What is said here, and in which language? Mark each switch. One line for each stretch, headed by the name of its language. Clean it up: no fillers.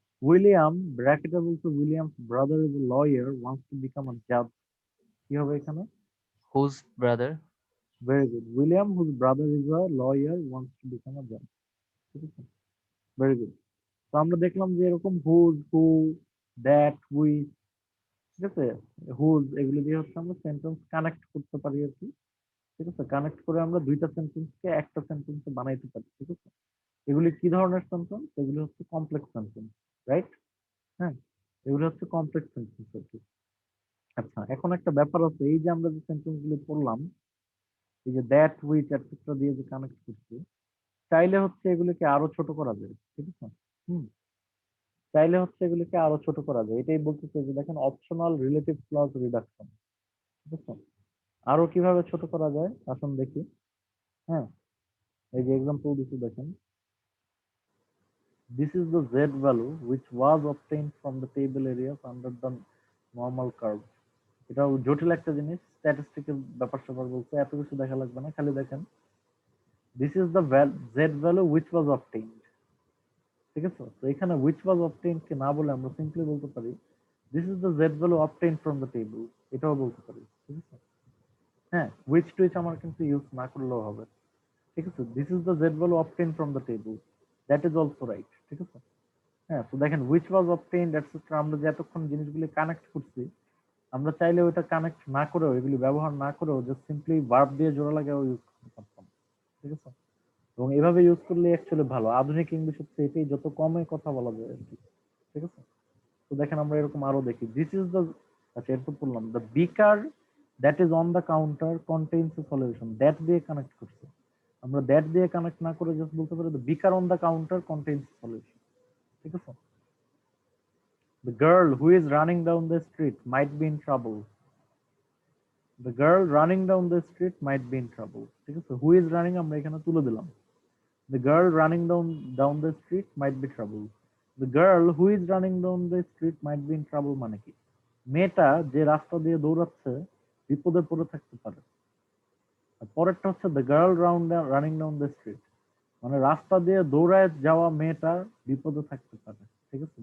English: William, bracketable to William's brother is a lawyer, wants to become a judge.
Bangla: কি হবে এখানে?
English: whose brother, Very good. William, whose brother is a lawyer, wants to become a judge.
Bangla: ঠিক আছে?
English: Very good.
Bangla: তো আমরা দেখলাম যে এরকম whose, who, that, which, ঠিক আছে, whose এগুলো দিয়ে হচ্ছে আমরা সেন্টেন্স কানেক্ট করতে পারি আর কি। ঠিক আছে? কানেক্ট করে আমরা দুইটা সেন্টেন্সকে একটা সেন্টেন্সে বানাইতে পারি। ঠিক আছে? এগুলি কি ধরনের সেন্টেন্স? এগুলি হচ্ছে কমপ্লেক্স সেন্টেন্স, রাইট? হ্যাঁ, এগুলি হচ্ছে কমপ্লেক্স সেন্টেন্স আর কি। আচ্ছা, এখন একটা ব্যাপার আছে, এই যে আমরা যে সেন্টেন্স গুলি পড়লাম, এই যে দ্যাট, হুইচ এটসেট্রা দিয়ে যে কানেক্ট করছি, চাইলে হচ্ছে এগুলিকে আরো ছোট করা যায়। ঠিক আছে? হুম, চাইলে হচ্ছে এগুলিকে আরো ছোট করা যায়। এটাই বলতেছে যে দেখেন অপশনাল রিলেটিভ ক্লজ রিডাকশন। ঠিক আছে? আরো কিভাবে ছোট করা যায় আসুন দেখি। হ্যাঁ, এই যে এক্সাম্পল দিচ্ছি দেখেন।
English: This is the z value which was obtained from the table areas under the normal curve.
Bangla: এটা জটিল একটা জিনিস, স্ট্যাটিস্টিক্যাল ব্যাপার স্যাপার বলতে এত কিছু দেখা লাগবে না, খালি দেখেন
English: this is the z value which was obtained.
Bangla: ঠিক আছে? তো এখানে
English: which was obtained
Bangla: কে না বলে আমরা সিম্পলি বলতে পারি
English: this is the z value obtained from the table,
Bangla: এটাও বলতে পারি। ঠিক আছে? হ্যাঁ, which টুইচ আমার কিন্তু ইউজ না করলেও হবে। ঠিক আছে?
English: this is the z value obtained from the table, that is also right.
Bangla: ঠিক আছে? হ্যাঁ, তো দেখেন
English: which was obtained
Bangla: এটসেট্রা আমরা যে এতক্ষণ জিনিসগুলি কানেক্ট করছি, আমরা চাইলে ওইটা কানেক্ট না করেও, এগুলি ব্যবহার না করেও জাস্ট সিম্পলি ভার্ব দিয়ে জোড়া লাগাও ইউজ করতে পারতাম। ঠিক আছে? এবং এভাবে ইউজ করলে অ্যাকচুয়ালি ভালো। আধুনিক ইংলিশ হচ্ছে এটাই, যত কমে কথা বলা যায় আর কি। ঠিক আছে? তো দেখেন আমরা এরকম আরো দেখি,
English: this is the,
Bangla: আচ্ছা এরপর বললাম
English: The beaker that is on the counter contains a solution.
Bangla: That দিয়ে কানেক্ট করছে, আমরা দ্যাট দিয়ে কানেক্ট না করে জাস্ট বলতে পারি
English: The beaker on the counter contains solution.
Bangla: ঠিক আছে?
English: The girl who is running down the street might be in trouble. The girl running down the street might be in trouble.
Bangla: ঠিক আছে?
English: Who is running
Bangla: আমরা এখানে তুলে দিলাম।
English: The girl running down the street might be trouble. The girl who is running down the street might be in trouble
Bangla: মানে কি? মেয়েটা যে রাস্তা দিয়ে দৌড়াচ্ছে বিপদে পড়ে থাকতে পারে। আর পরেরটা হচ্ছে
English: the girl running down the street,
Bangla: মানে রাস্তা দিয়ে দৌড়ায় যাওয়া মেয়েটা বিপদে থাকতে পারে। ঠিক আছে?